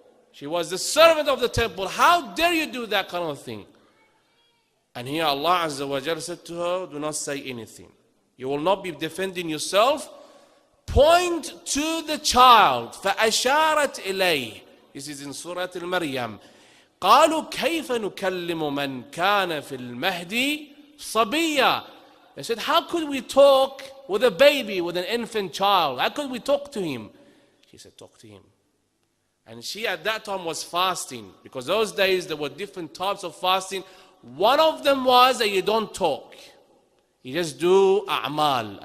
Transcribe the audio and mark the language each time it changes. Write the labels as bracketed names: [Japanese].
[English] She was the servant of the temple. How dare you do that kind of thing? And here Allah Azza wa Jalla said to her, do not say anything. You will not be defending yourself. Point to the child. [Arabic] فَأَشَارَتْ إِلَيْهِ. [English] This is in Surah Al-Maryam. [Arabic] قالوا كيف نكلم من كان في المهدي صبيا. [English] They said, how could we talk with a baby, with an infant child? How could we talk to him? She said, talk to him. And she at that time was fasting, because those days there were different types of fasting. One of them was that you don't talk. You just do a'mal.